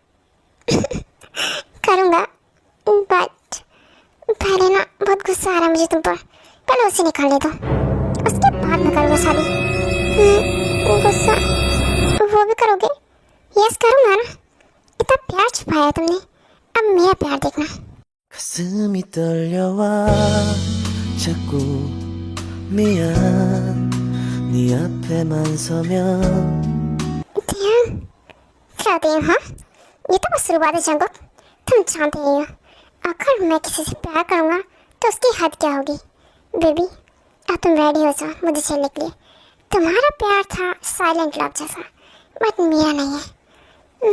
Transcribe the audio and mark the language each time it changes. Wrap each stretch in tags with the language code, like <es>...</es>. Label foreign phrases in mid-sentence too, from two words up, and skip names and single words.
<hi>करूँगा, बट पहले ना बहुत गुस्सा आ रहा है मुझे तुम पर। पहले उसे निकाल दो, उसके बाद मैं करूँगा शादी। गुस्सा वो भी करोगे? यस करूँगा ना। इतना प्यार छुपाया तुमने, अब मेरा प्यार देखना।</hi> <ko>가슴이 떨려와 자꾸 미안 네 앞에만 서면</ko> <hi>टेयंग, क्या टेयंग? हाँ ये तो बस शुरुआत है जंकुक, तुम जानते ही हो अगर मैं किसी से प्यार करूँगा तो उसकी हद क्या होगी। बेबी, अब तुम रेडी हो जाओ मुझे चलने के लिए। तुम्हारा प्यार था</hi> <en>silent love</en> <hi>जैसा, बट मेरा नहीं है।</hi>